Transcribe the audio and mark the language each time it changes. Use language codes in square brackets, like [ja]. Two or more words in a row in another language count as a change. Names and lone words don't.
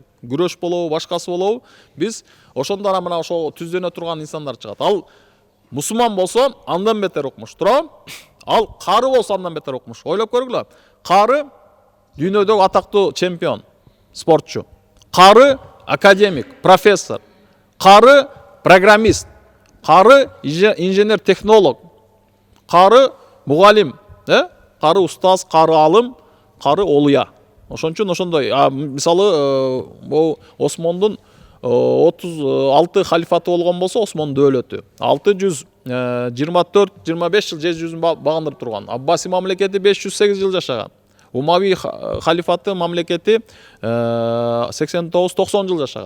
[ky] Күрөш болобу, башкасы болобу, биз ошондо мына ошо түздөнө турган инсандар чыгат. Ал мусулман болсо андан бетер укмуш. Туурабы? Ал кары болсо андан бетер укмуш. Ойлоп көргүлө. Кары дүйнөдөгү атактуу чемпион, спортчу. Кары академик, профессор, [kk] қары программист, қары инженер технолог, қары мұғалим, қары ұстаз, қары алым, қары олия. [ky] Ошон үчүн ошондой. Мисалы Осмондун 36 халифаты болгон болсо, Осмон дөөлөтү 624-25 жыл жер жүзүн багындырып турган. Аббаси мамлекети 508 жыл жашаган. Умави халифаты мамлекети 89-90 жыл жашаган.